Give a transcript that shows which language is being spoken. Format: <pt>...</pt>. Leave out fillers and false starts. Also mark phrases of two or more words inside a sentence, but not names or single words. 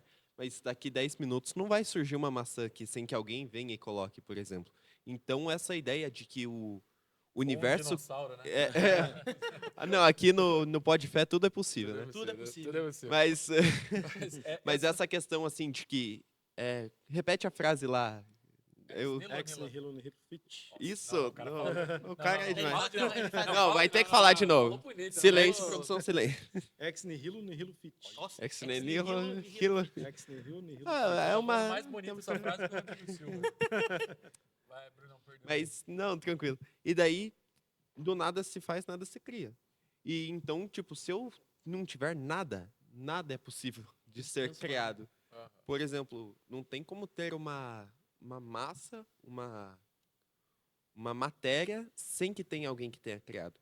<pt>Mas daqui 10 minutos não vai surgir uma maçã aqui sem que alguém venha e coloque, por exemplo. Então, essa ideia de que o universo... Um dinossauro, né? Ah, não, aqui no Pode Fé tudo é possível, né? Tudo é possível. Tudo é possível. Mas, Mas mas essa questão, assim, de que repete a frase lá. Eu,</pt> <la>Ex nihilo nihil fit.</la> <pt>isso. Não, o cara não, falou- o cara é Ele demais. fala de novo. Ele faz- Não, vai ter que falar de novo. Falou bonito, né? Silêncio, Falou- produção, silêncio.</pt> <la>Ex nihilo nihilo fit.</la> <pt>Nossa,</pt> <la>Ex nihilo, nihilo nihilo. nihilo. Ex nihilo nihilo fit.</la> <pt>É Falou uma. mais bonito essa frase que o Rodrigo Silva. Vai, Brunão, perdão. Mas, não, tranquilo. E daí, do nada se faz, nada se cria. E então, tipo, se eu não tiver nada, nada é possível de ser criado. Aham. Por exemplo, não tem como ter uma massa, uma matéria, sem que tenha alguém que tenha criado.</pt>